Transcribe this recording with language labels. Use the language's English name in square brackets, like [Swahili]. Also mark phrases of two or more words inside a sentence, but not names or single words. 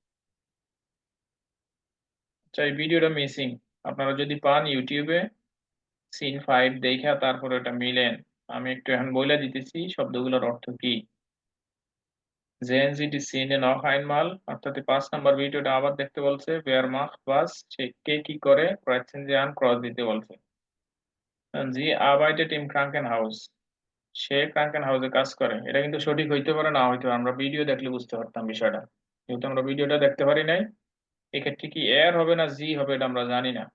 [Bangla] আচ্ছা, এই ভিডিওটা মিসিং। আপনারা যদি পান ইউটিউবে সিন 5 দেখা তারপরে ওটা মিলেন। আমি একটু এখন বলে দিতেছি শব্দগুলোর অর্থ কি। [German] Sehen Sie die Szene noch einmal? [Bangla] অর্থাৎ 5 নাম্বার ভিডিওটা আবার দেখতে বলছে। [German] Wer macht was? [Bangla] সে কে কি করে? [German] Kreuzen Sie an [Bangla] ক্রস দিতে বলছে। [German] Sie arbeitet im Krankenhaus. [Bangla] সে ক্রাঙ্কেন হাউসে কাজ করে। এটা কিন্তু সঠিক হইতে পারে, না হইতে পারে। আমরা ভিডিও দেখলে বুঝতে পারতাম বিষয়টা। যেহেতু আমরা ভিডিওটা দেখতে পারি নাই, এক্ষেত্রে কি এর হবে না জি হবে এটা আমরা জানি না।